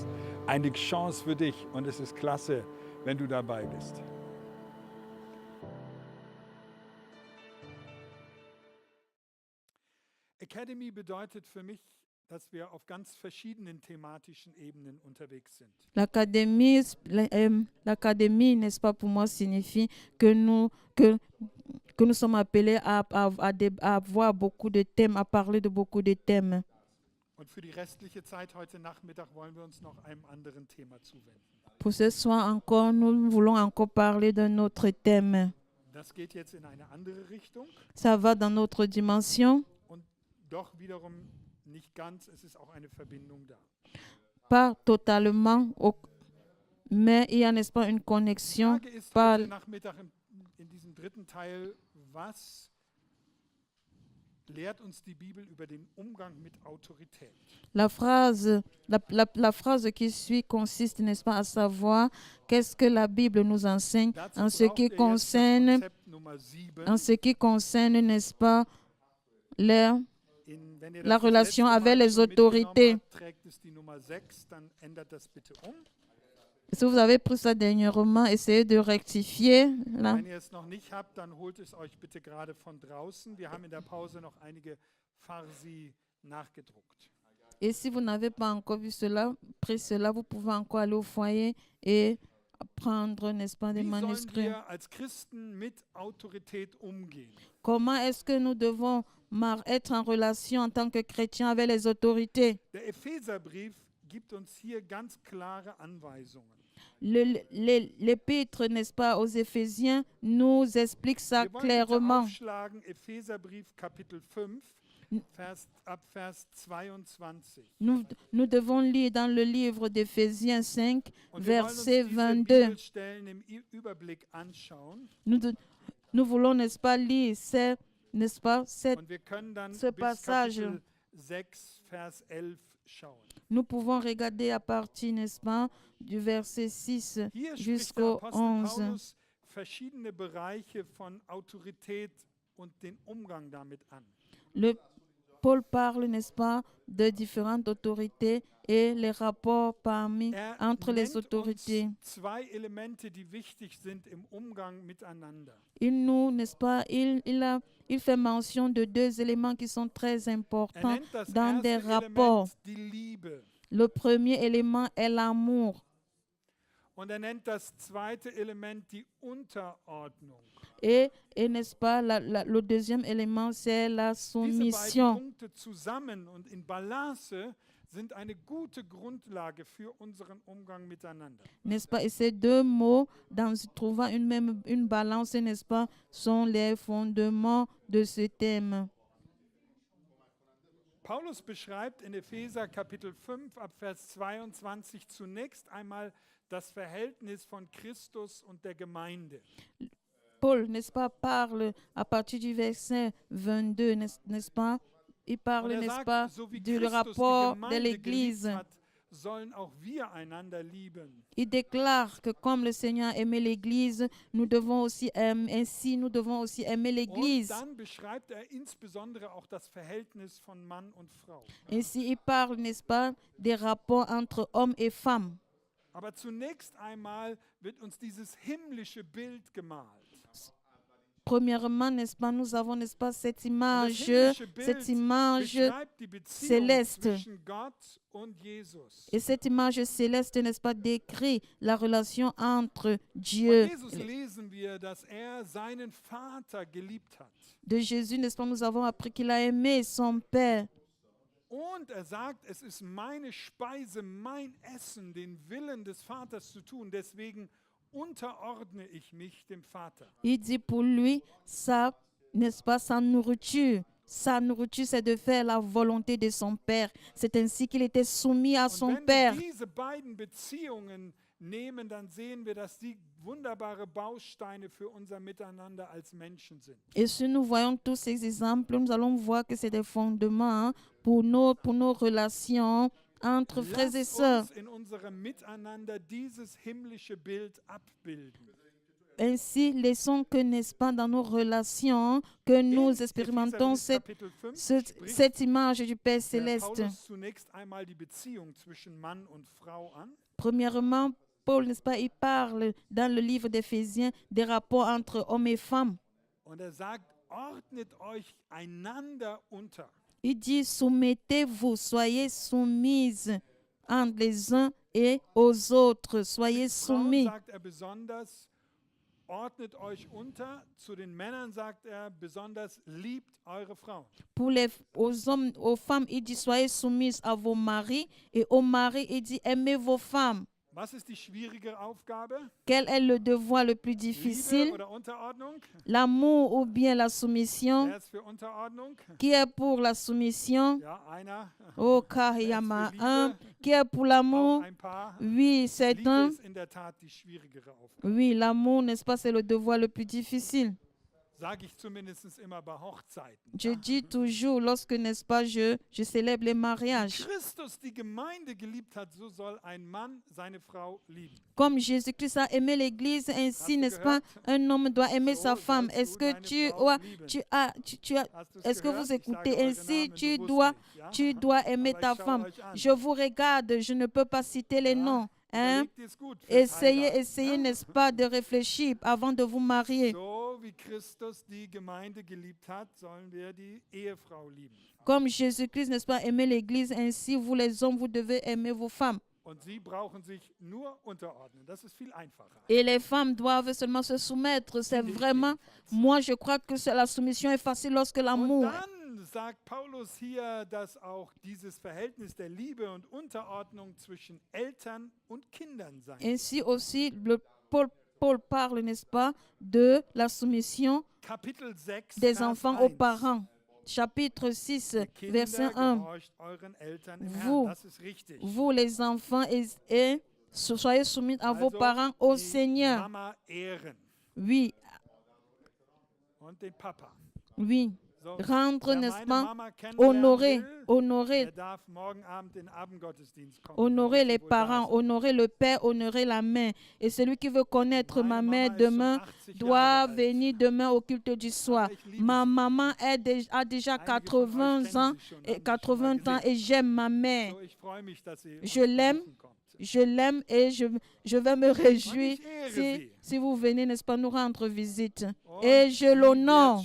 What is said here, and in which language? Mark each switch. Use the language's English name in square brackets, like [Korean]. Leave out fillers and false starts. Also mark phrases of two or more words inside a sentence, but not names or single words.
[German] Eine Chance für dich und es ist klasse, wenn du dabei bist. Academy bedeutet für mich, dass wir auf ganz verschiedenen thematischen Ebenen unterwegs sind. [French] L'académie, n'est-ce pas, pour moi, signifie que nous sommes appelés à avoir beaucoup de thèmes, à parler de beaucoup de thèmes. [German] Und für die restliche Zeit heute Nachmittag wollen wir uns noch einem anderen Thema zuwenden. [French] Pour ce soir encore, nous voulons encore parler d'un autre thème. [German] Das geht jetzt in eine andere Richtung [French] Ça va dans notre dimension, [German] und doch wiederum nicht ganz, es ist auch eine Verbindung da. [French] pas totalement, mais il y a, n'est-ce pas, une [German] Die [French] connexion. [German] Frage ist [French] Par, [German] heute Nachmittag in diesem dritten Teil, was lehrt uns die Bibel über den Umgang mit Autorität? [French] la phrase qui suit consiste, n'est-ce pas, à savoir qu'est-ce que la Bible nous enseigne [German] Dazu [French] en ce [German] braucht [French] qui [German] ihr jetzt das [French] concerne [German] Konzept Nummer 7. [French] en ce qui concerne, n'est-ce pas, la [German] Wenn ihr [French] la [German] das [French] relation [German] letzte [French] avec [German] Mal [French] les [German] schon mitgenommen [French] autorités. [German] habt, trägt es die Nummer 6, dann ändert das bitte um. [French] Si vous avez pris ça dernièrement, essayez de rectifier. Là. [German] Wenn ihr es noch nicht habt, dann holt es euch bitte gerade von draußen. Wir haben in der Pause noch einige Farsi nachgedruckt. [French] Et si vous n'avez pas encore vu cela, pris cela, vous pouvez encore aller au foyer et prendre, n'est-ce pas, des [German] Wie sollen [French] manuscrits. [German] wir als Christen mit Autorität umgehen? [French] Comment est-ce que nous devons être en relation en tant que chrétiens avec les autorités? [German] Der Epheserbrief gibt uns hier ganz klare Anweisungen. [French] L'épître, n'est-ce pas, aux Éphésiens nous explique ça [German] Wir wollen bitte [French] clairement. [German] aufschlagen, Epheserbrief Kapitel 5, ab Vers 22. [French] Nous devons lire dans le livre d'Éphésiens 5, [German] Und wir wollen uns [French] verset [German] diese [French] 22. [German] Bibelstellen im Überblick anschauen. [French] Nous voulons, n'est-ce pas, lire n'est-ce pas, [German] Und wir können dann [French] ce [German] bis [French] passage. [German] Kapitel 6, Vers 11 schauen. [French] Nous pouvons regarder à partir, n'est-ce pas, du verset 6 [German] Hier spricht der [French] jusqu'au [German] Apostel [French] 11. [German] Paulus verschiedene Bereiche von Autorität und den Umgang damit an. [French] Paul parle, n'est-ce pas, de différentes autorités et les rapports entre les autorités. [German] Uns zwei Elemente, die wichtig sind im Umgang miteinander. [French] N'est-ce pas, il fait mention de deux éléments qui sont très importants [German] nennt das [French] dans des [German] erste [French] rapports. [German] Element die Liebe. [French] Le premier élément est l'amour. [German] Und nennt das zweite Element die Unterordnung. [French] Et n'est-ce pas, le deuxième élément, c'est la [German] Diese beiden [French] soumission. [German] Punkte zusammen und in Balance sind eine gute Grundlage für unseren Umgang miteinander. [French] N'est-ce pas? Et ces deux mots, trouvant une balance, n'est-ce pas, sont les fondements de ce thème. [German] Paulus beschreibt in Epheser Kapitel 5 ab Vers 22 zunächst einmal das Verhältnis von Christus und der Gemeinde. [French] Paul, n'est-ce pas, parle à partir du verset 22, n'est-ce pas? Il parle, [German] Und [French] n'est-ce [German] sagt, [French] pas, [German] so wie [French] du [German] Christus [French] rapport [German] die [French] de [German] Gemeinde [French] l'Église. [German] geliebt hat, sollen auch wir einander lieben. [French] Il déclare que comme le Seigneur aimait l'Église, nous devons aussi aimer [German] Und [French] l'Église. [German] dann beschreibt insbesondere auch das Verhältnis von Mann und Frau. [French] Ainsi, il parle, n'est-ce pas, des rapports entre hommes et femmes. [German] Aber zunächst einmal wird uns dieses himmlische Bild gemalt. [French] Premièrement, n'est-ce pas, nous avons, n'est-ce pas, cette [German] Und das [French] image [German] himmlische Bild beschreibt die Beziehung [French] céleste. [German] zwischen Gott und Jesus. [French] Et cette image céleste, n'est-ce pas, décrit la relation entre [German] Von [French] Dieu. [German] Jesus lesen wir, dass seinen Vater geliebt hat. [French] De Jésus, n'est-ce pas, nous avons appris qu'il a aimé son Père. [German] Und sagt, es ist meine Speise, mein Essen, den Willen des Vaters zu tun. Deswegen unterordne ich mich dem Vater. [French] Il dit pour lui, ça, n'est-ce pas, sa nourriture, c'est de faire la volonté de son Père. C'est ainsi qu'il était soumis à [German] Und [French] son [German] wenn [French] Père. [German] wir diese beiden Beziehungen nehmen, dann sehen wir, dass die wunderbare Bausteine für unser Miteinander als Menschen sind. [French] Et si nous voyons tous ces exemples, nous allons voir que c'est des fondements pour nos relations entre frères et [German] Lass [French] sœurs. [German] uns in unserem Miteinander dieses himmlische Bild abbilden. [French] Ainsi, laissons que, n'est-ce pas, dans nos relations, que nous [German] In [French] expérimentons [German] Epheserbrief Kapitel 5 spricht [French] cette image du Père [German] der [French] céleste. [German] Paulus zunächst einmal die Beziehung zwischen Mann und Frau an. [French] Premièrement, Paul, n'est-ce pas, il parle dans le livre d'Éphésiens des rapports entre hommes et femmes. [German] Und er sagt, ordnet euch einander unter. [French] Il dit, soumettez-vous, soyez soumises entre les uns et aux autres. Soyez [German] Frauen [French] soumis. [German] sagt er besonders, ordnet euch unter. Zu den Männern sagt er besonders, liebt eure Frauen. [French] Aux hommes, aux femmes, il dit, soyez soumises à vos maris. Et aux maris, il dit, aimez vos femmes. [German] Was ist die schwierige Aufgabe? [French] Quel est le devoir le plus [German] Liebe [French] difficile? [German] oder Unterordnung? [French] L'amour ou bien la soumission? [German] Wer ist für Unterordnung? [French] Qui est pour la soumission? [German] Ja, einer. [French] Oh, car il y en a un. Qui est pour [German] Auch [French] l'amour? [German] ein paar. [French] Oui, c'est [German] Liebe [French] un. [German] ist in der Tat die schwierigere Aufgabe. [French] Oui, l'amour, n'est-ce pas, c'est le devoir le plus difficile. [German] Sage ich zumindest immer bei Hochzeiten. [French] Je dis toujours, lorsque, n'est-ce pas, je célèbre les mariages. [German] Christus die Gemeinde geliebt hat, so soll ein Mann seine Frau lieben. [French] Comme Jésus-Christ a aimé l'Église, ainsi, n'est-ce pas, un homme doit aimer sa femme. Est-ce que est-ce que vous écoutez? Ainsi, tu dois aimer ta femme. Je vous regarde, je ne peux pas citer les noms. Hein? [German] Überlegt es gut fürs Heiraten, [French] Essayez, [German] ne? [French] n'est-ce pas, de réfléchir avant de vous marier. [German] So wie Christus die Gemeinde geliebt hat, sollen wir die Ehefrau lieben. [French] Comme Jésus-Christ, n'est-ce pas, aimer l'Église, ainsi, vous les hommes, vous devez aimer vos femmes. [German] Und sie brauchen sich nur unterordnen. Das ist viel einfacher. [French] Et les femmes doivent seulement se soumettre. C'est vraiment, moi je crois que la soumission est facile lorsque [German] Und [French] l'amour. [German] dann sagt Paulus hier, dass auch dieses Verhältnis der Liebe und Unterordnung zwischen Eltern und Kindern sein. [French] Ainsi aussi, Paul parle, n'est-ce pas, de la soumission [German] Kapitel 6, [French] des [German] Vers [French] enfants [German] 1. [French] aux parents. Chapitre 6, verset [German] Kinder, [French] 1. [German] gehorcht euren Eltern im [French] Vous- [German] Herrn. Das ist richtig. [French] Vous les enfants, et soyez soumis à vos [German] Also [French] parents au [German] die [French] Seigneur. [German] Mama ehren [French] Oui, [German] und den Papa. [French] oui. [German] So, [French] Rendre, [German] wer [French] n'est-ce [German] meine [French] pas, [German] Mama kennenlernen [French] honorer, [German] will, [French] honorer, [German] der darf morgen Abend in den Abendgottesdienst kommen. [French] honorer les [German] Wohl da [French] parents, [German] sein. [French] honorer le père, honorer la mère. Et celui qui veut connaître [German] Meine [French] ma [German] Mama [French] mère [German] ist schon [French] demain [German] 80 [French] doit [German] Jahre alt. [French] venir demain au culte du soir. [German] Aber ich liebe [French] Ma [German] sie. [French] maman a déjà [German] Einige von euch [French] 80 [German] kennen [French] ans, [German] sie schon, haben [French] et [German] sie schon [French] 80 [German] mal [French] ans [German] gesehen. [French] et j'aime ma mère. [German] So, ich freue mich, dass sie [French] Je [German] uns [French] l'aime. [German] besuchen kommt. [French] Je l'aime et je vais me réjouir [German] ich ehre [French] si, [German] sie. [French] si vous venez, n'est-ce pas, nous rendre visite. [German] Und [French] Et je [German] sie [French] l'honore.